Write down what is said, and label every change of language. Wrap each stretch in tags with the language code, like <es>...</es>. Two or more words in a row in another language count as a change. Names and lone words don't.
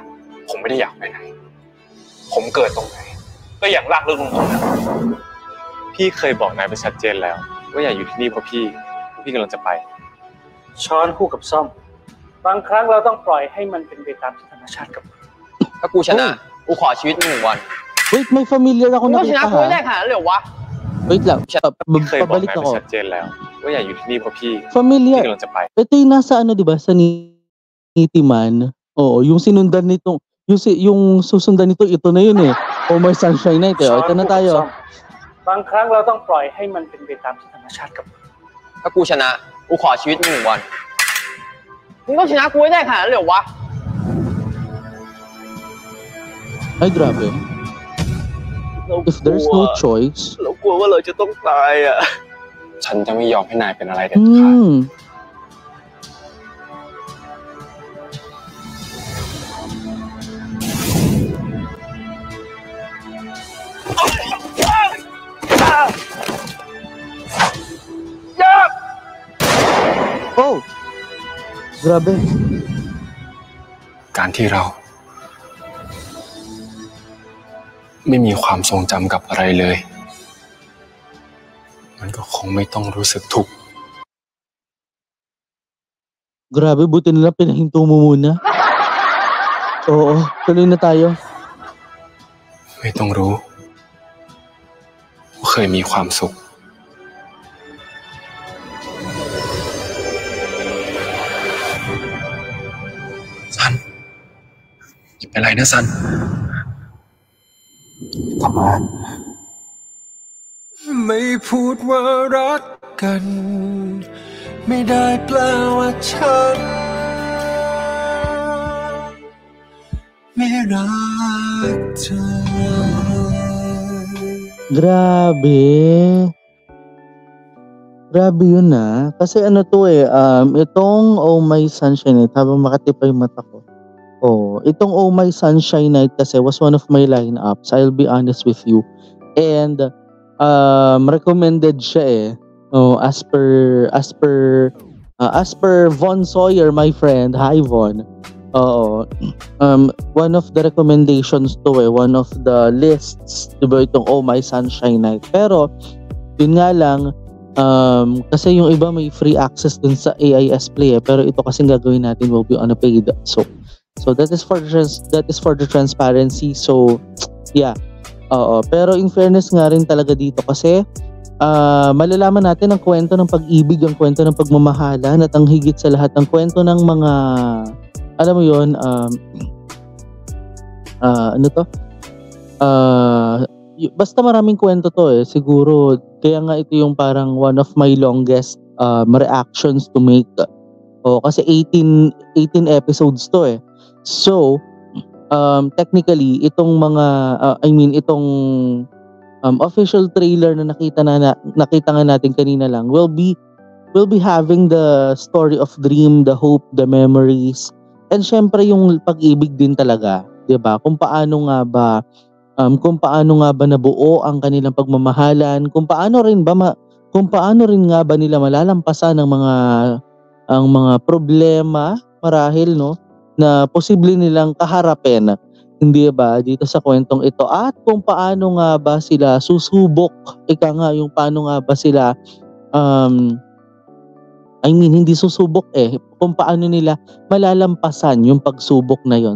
<th>ผมไม่ได้อยากไปไหนผมเกิดตรงไหนก็อยากลากเรื่องตรงนั้นพี่เคยบอกนายไปชัดเจนแล้วว่าอย่าอยู่ที่นี่เพราะพี่กำลังจะไป ช้อนคู่กับซ่อมบางครั้งเราต้องปล่อยให้มันเป็นไปตามธรรมชาติกับ ถ้ากูชนะกูขอชีวิต1 วัน</th> <tl>Wait, may familiar ako nakita ha.</tl> <th>ชนะกูไม่ได้ขนาดนั้นเลยเหรอวะ</th> <tl>Wait lang,</tl> <th>เคยบอก</th> <tl>pabalik</tl> <th>นายไป</th> <tl>ako.</tl> <th>ชัดเจนแล้วว่าอย่าอยู่ที่นี่เพราะพี่</th> <tl>Familiar.</tl> <th>กำลังจะไป</th> <tl>Ito yung nasa diba, sa Nitiman. Oo, yung sinundan nitong, yung susundan nito, ito na yun eh. Oh My Sunshine Night eh. Ito na tayo.</tl> <th>บางครั้งเราต้องปล่อยให้มันเป็นไปตามธรรมชาติกับ ถ้ากูชนะกูขอชีวิต1 วันมึงต้องชนะกูไม่ได้ขนาดนั้นเลยเหรอวะ</th> <tl>Ay, grabe.</tl> <en>If there's no choice.</en> <th>เรากลัวว่าเราจะต้องตายอ่ะฉันจะไม่ยอมให้นายเป็นอะไรเด็ดขาด</th> <tl>Oh! Grabe.</tl> <th>การที่เราไม่มีความทรงจำกับอะไรเลยมันก็คงไม่ต้องรู้สึกทุกข์</th> <tl>Grabe, buti nila pinahinto mo muna. Oo, tuloy na tayo.</tl> <th>ไม่ต้องรู้ว่าเคยมีความสุขซันอย่าเป็นไรนะซันทำไม ไม่พูดว่ารักกันไม่ได้แปลว่าฉันไม่รักเธอ</th> <tl>Grabe. Grabe yun ah. Kasi ano to eh, itong Oh My Sunshine Night, habang makatipay mata ko.</tl> <en>Oh, itong Oh My Sunshine Night kasi was one of my lineups. I'll be honest with you. And recommended</en> <tl>siya eh.</tl> <en>Oh, as per Von Sawyer, my friend.</en> <tl>Hi Von. Oo.</tl> <en>One of the recommendations to one of the lists,</en> <tl>diba itong Oh My Sunshine Night. Pero Yun nga lang, kasi yung iba may free access dun sa AIS Play pero ito kasing gagawin natin</tl> <en>will be on a paid. So that is for the transparency. So yeah.</en> <tl>Oo, pero</tl> <en>in fairness</en> <tl>nga rin talaga dito kasi malalaman natin ang kwento ng pag-ibig, ang kwento ng pagmamahalan at ang higit sa lahat ang kwento ng mga alam mo yun, basta maraming kwento to siguro kaya nga ito yung parang</tl> <en>one of my longest reactions to make.</en> <tl>Kasi 18 episodes to</tl> <en>So technically</en> <tl>itong mga itong</tl> <en>official trailer</en> <tl>na nakita nga natin kanina lang</tl> <en>will be having the story of dream, the hope, the memories,</en> <tl>and syempre yung pag-ibig din talaga, 'di ba? Kung paano nga ba nabuo ang kanilang pagmamahalan, kung paano rin nga ba nila malalampasan ang mga problema marahil na posible nilang kaharapin, hindi ba, dito sa kwentong ito, at kung paano nga ba sila susubok, yung paano nga ba sila hindi susubok kung paano nila malalampasan yung pagsubok na yon.</tl>